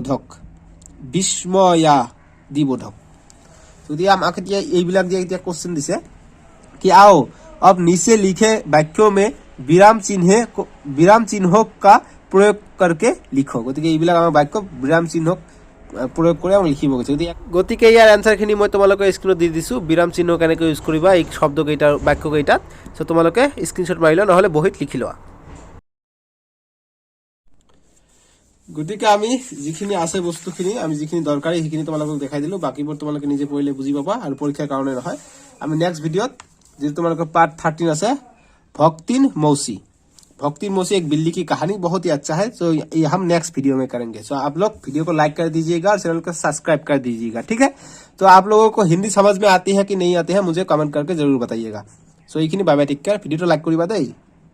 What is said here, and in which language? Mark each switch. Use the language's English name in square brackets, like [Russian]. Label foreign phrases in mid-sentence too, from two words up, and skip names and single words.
[Assamese] বোধক যদি আমাক এতিয়া এইবিলাক দিয়ে এতিয়া কোশ্চেন দিছে [Hindi] कि आओ अब नीचे लिखे वाक्यों में विराम चिन्हों का प्रयोग करके लिखो [Assamese] গতিকে এইবিলাক আমাৰ বাক্য বিৰাম চিহ্ন প্ৰয়োগ কৰি আমি লিখিব গৈছে গতিকে ইয়াৰ এনসাৰখিনি মই তোমালোকে স্ক্ৰীনত দি দিছো বিৰাম চিহ্ন কেনেকৈ ইউজ কৰিবা এই শব্দ কেইটাৰ বাক্য কেইটাত সো তোমালোকে স্ক্ৰীনশ্বট মাৰি লোৱা নহলে বহিত লিখি লোৱা গতিকে আমি যিখিনি আছে বস্তুখিনি আমি যিখিনি দৰকাৰী সেইখিনি তোমালোকক দেখাই দিলো বাকিবোৰ তোমালোকে নিজে পঢ়িলে বুজি পাবা আৰু পৰীক্ষাৰ কাৰণে নহয় আমি নেক্সট ভিডিঅত [Hindi] जो तुम्हारे पार्ट 13 আছে भक्तिन मौसी एक बिल्ली की कहानी बहुत ही अच्छा है तो ये हम [English] next video [Hindi] में करेंगे सो आप लोग वीडियो को लाइक कर दीजिएगा और चैनल को सब्सक्राइब कर दीजिएगा ठीक है तो आप लोगों को हिंदी समझ में आती है कि नहीं आती है मुझे कमेंट करके जरूर बताइएगा सो ये [English] bye bye take care [Assamese] ভিডিঅ লাইক কৰিবা দেই।